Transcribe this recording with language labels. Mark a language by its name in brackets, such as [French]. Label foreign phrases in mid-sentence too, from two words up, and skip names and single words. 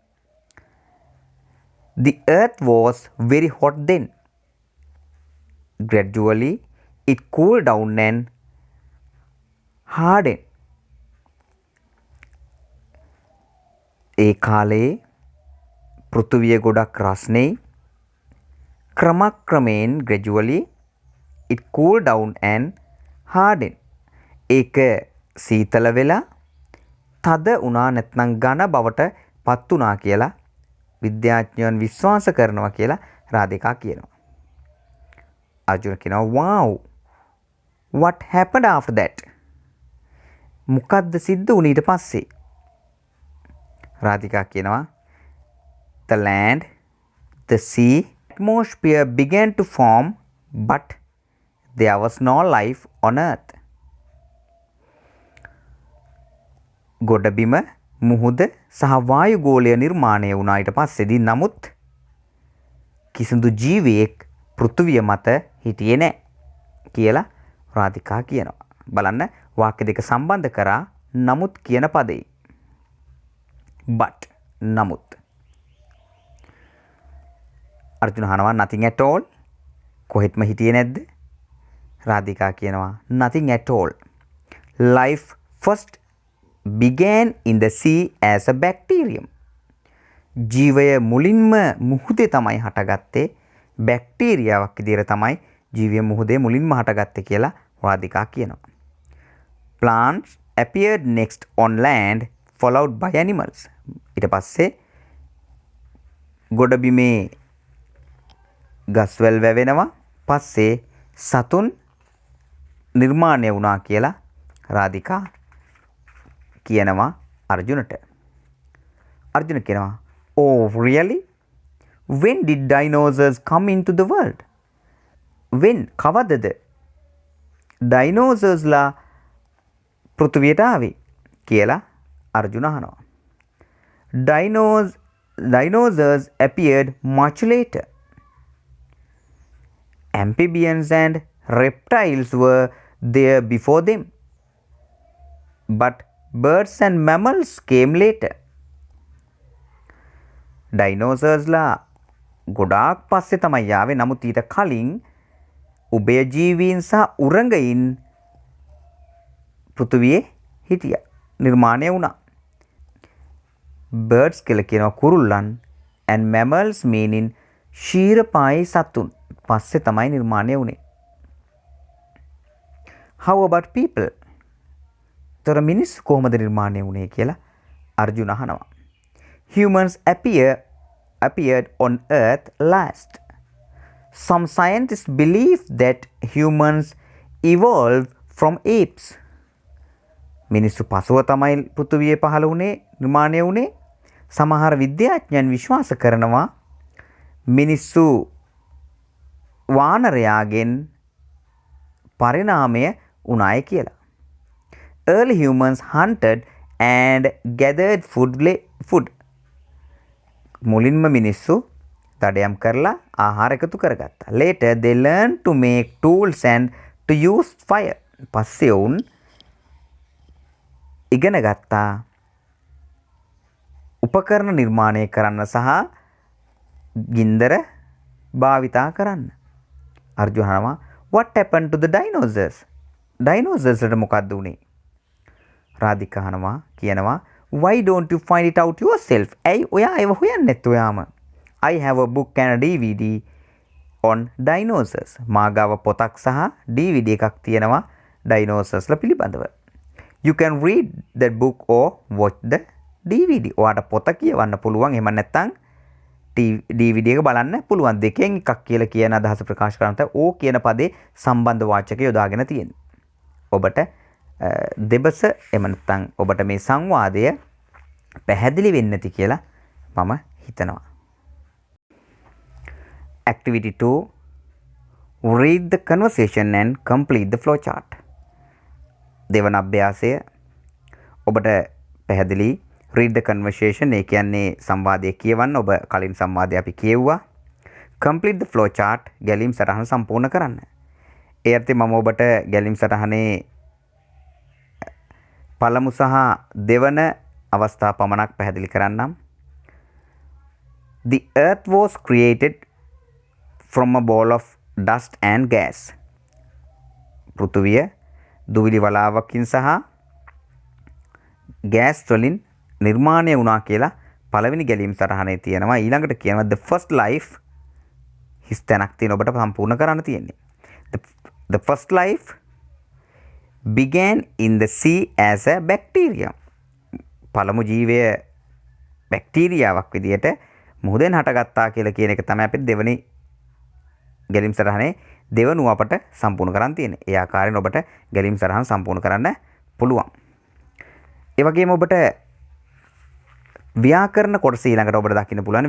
[English] The earth was very hot then. Gradually it cooled down and hardened. [Sinhala] ඒ කාලේ පෘථිවිය ගොඩක් රස්නේ. [English] ක්‍රමක්‍රමයෙන් gradually it cooled down and hardened. [Sinhala] ඒක සීතල වෙලා තද වුණා නැත්නම් ඝන බවට පත් වුණා කියලා විද්‍යාඥයන් විශ්වාස කරනවා කියලා රාධිකා කියනවා. අර්ජුන කියනවා [English] wow, what happened after that? [Sinhala] මොකද්ද සිද්ධ වුණේ ඊට පස්සේ? රාධිකා කියනවා [English] the land, the sea, atmosphere began to form but there was no life on earth. [Sinhala] ගොඩබිම මුහුද සහ වායු ගෝලය නිර්මාණය වුණා ඊට පස්සේදී නමුත් කිසිදු ජීවියෙක් පෘථුවිය මත හිටියේ නැහැ කියලා රාධිකා කියනවා. බලන්න වාක්‍ය දෙක සම්බන්ධ කරා නමුත් කියන පදේ. but නමුත්. අර්ජුන අහනවා [English] nothing at all [Sinhala] කොහෙත්ම හිටියේ නැද්ද? රාධිකා කියනවා [English] nothing at all. Life first began in the sea as a bacterium. [Sinhala] ජීවය මුලින්ම මුහුදේ තමයි හටගත්තේ බැක්ටීරියාවක් විදිහට තමයි ජීවය මුහුදේ මුලින්ම හටගත්තේ කියලා රාධිකා කියනවා. [English] Plants appeared next on land followed by animals. [Sinhala] ඊට පස්සේ ගොඩබිමේ ගස්වැල් වැවෙනවා පස්සේ සතුන් නිර්මාණය වුණා කියලා රාධිකා කියනවා අර්ජුනට. අර්ජුන කියනවා [English] oh really? When did dinosaurs come into the world? [Sinhala] When කවදද dinosaurs ලා පෘථිවියට ආවේ කියලා අර්ජුන අහනවා. [English] Dinosaurs appeared much later. Amphibians and reptiles were there before them. But birds and mammals came later. [Sinhala] ඩයිනෝසර්ස්ලා ගොඩාක් පස්සේ තමයි ආවේ. නමුත් ඊට කලින් උභයජීවීන් සහ උරගයින් පෘථිවියේ හිටියා. නිර්මාණය වුණා. birds කියලා කියනවා කුරුල්ලන් [English] and mammals meaning [Sinhala] ශීරපායි සතුන්. පස්සේ තමයි නිර්මාණය වුණේ. [English] how about people? [Sinhala] තොර මිනිස්සු කොහොමද නිර්මාණය වුණේ කියලා අර්ජුන අහනවා. [English] Humans appeared on Earth last. Some scientists believe that humans evolved from apes. [Sinhala] මිනිස්සු පසුව තමයි පෘථිවියේ පහළ වුණේ නිර්මාණය වුණේ. සමහර විද්‍යාඥයන් විශ්වාස කරනවා මිනිස්සු වානරයාගෙන් පරිණාමය වුණාය කියලා. [English] Early humans hunted and gathered food. [Sinhala] මුලින්ම මිනිස්සු දඩයම් කරලා ආහාර එකතු කරගත්තා. [English] Later they learned to make tools and to use fire. [Sinhala] පස්සේ වුන් ඉගෙන ගත්තා උපකරණ නිර්මාණය කරන්න සහ ගින්දර භාවිතා කරන්න. අර්ජුන අහනවා [English] what happened to the dinosaurs? dinosaurs [Sinhala] වලට මොකක්ද උනේ? රාධිකා අහනවා කියනවා [English] why don't you find it out yourself? [Sinhala] ඇයි ඔයා ඒව හොයන්නේ නැත්තේ ඔයාම? [English] I have a book and a DVD on dinosaurs. [Sinhala] මාගාව පොතක් සහ DVD එකක් තියෙනවා dinosaurs ලා පිළිබඳව. [English] You can read that book or watch the DVD. [Sinhala] ඔයාට පොත කියවන්න පුළුවන්. එහෙම නැත්නම් DVD එක බලන්න පුළුවන්. දෙකෙන් එකක් කියලා කියන අදහස ප්‍රකාශ කරන තව ඕ කියන පදේ සම්බන්ධ වාචකය යොදාගෙන තියෙනවා. ඔබට දෙබස එහෙම නැත්නම් ඔබට මේ සංවාදය පැහැදිලි වෙන්නේ නැති කියලා මම හිතනවා. [English] Activity 2 read the conversation and complete the flow chart. [Sinhala] දෙවන අභ්‍යාසය ඔබට පැහැදිලි [English] read the conversation [Sinhala] ඒ කියන්නේ සංවාදය කියවන්න. ඔබ කලින් සංවාදය අපි කියුවා. [English] complete the flow chart [Sinhala] ගැලීම් සටහන සම්පූර්ණ කරන්න. ඒ අර්ථයෙන් මම ඔබට ගැලීම් සටහනේ පළමු සහ දෙවන අවස්ථා පමණක් පැහැදිලි කරන්නම්. [English] The earth was created from a ball of dust and gas. [Sinhala] පෘථුවිය දුවිලි වලාවකින් සහ ගෑස් වලින් නිර්මාණය වුණා කියලා පළවෙනි ගැලීම් සටහනේ තියෙනවා. ඊළඟට කියනවා [English] the first life [Sinhala] හිස් තැනක් තියෙන ඔබට සම්පූර්ණ කරන්න තියෙන්නේ. [English] The first life began in the sea as a bacterium. [Sinhala] පළමු ජීවය බැක්ටීරියාවක් විදියට මුහුදෙන් හටගත්තා කියලා කියන එක තමයි අපිට දෙවෙනි ගැලීම් සටහනේ දෙවනුව අපට සම්පූර්ණ කරන්න තියෙන්නේ. ඒ ආකාරයෙන් ඔබට ගැලීම් සටහන සම්පූර්ණ කරන්න පුළුවන්. ඒ වගේම ඔබට ව්‍යාකරණ කොටස ඊළඟට ඔබට දකින්න පුළුවන්.